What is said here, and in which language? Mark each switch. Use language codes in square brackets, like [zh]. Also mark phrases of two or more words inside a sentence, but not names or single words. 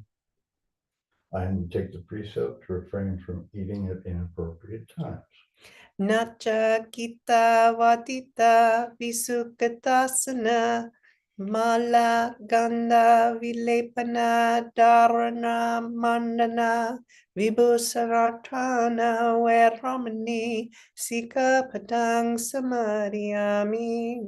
[en] I undertake the precept to refrain from eating at inappropriate times. [pi] Nacha Gita Vadita Visukatasana Mala Ganda Vilepana Dharana Mandana Vibhusaratana Veramani Sikapadang Samadhiyami.